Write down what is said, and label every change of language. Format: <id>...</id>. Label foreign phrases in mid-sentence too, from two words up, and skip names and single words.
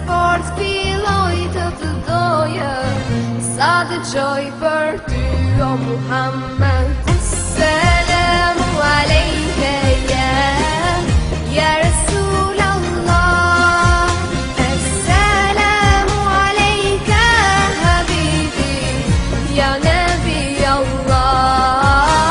<sq>fort filloj të të doje, sa dëgjoj për ty o Muhammed.</sq> <ar>سلام عليك يا رسول الله السلام عليك حبيبي يا نبي الله.</ar>